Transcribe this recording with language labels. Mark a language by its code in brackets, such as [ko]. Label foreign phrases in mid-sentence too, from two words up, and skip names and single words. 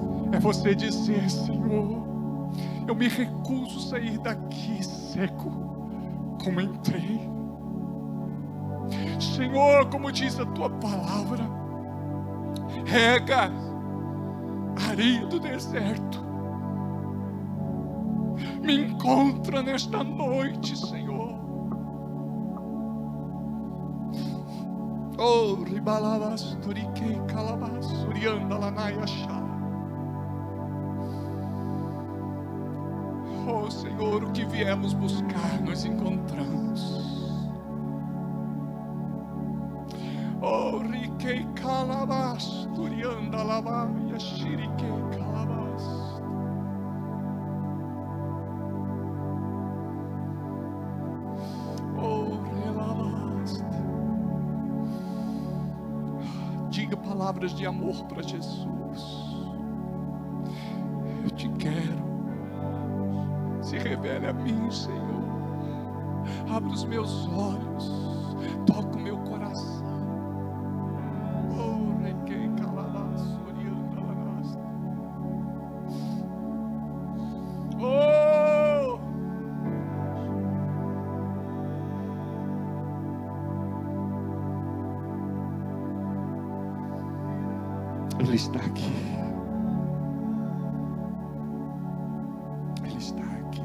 [pt] É você dizer: Senhor, eu me recuso a sair daqui seco como entrei. Senhor, como diz a tua palavra, rega a areia do deserto. Me encontra nesta noite, Senhor. Oh, ribalabas, turiquei, calabas, urianda, lanaya, chá. Oh, Senhor, o que viemos buscar, nós encontramos. Oh, riquei, calabas, turianda, lavaya, xiriquei, calabas. Diga palavras de amor para Jesus. Eu te quero. Se revele a mim, Senhor. Abre os meus olhos. Toca o meu coração. Oh, requei calalas, orianda lanas. Oh! Ele está aqui. Ele está aqui.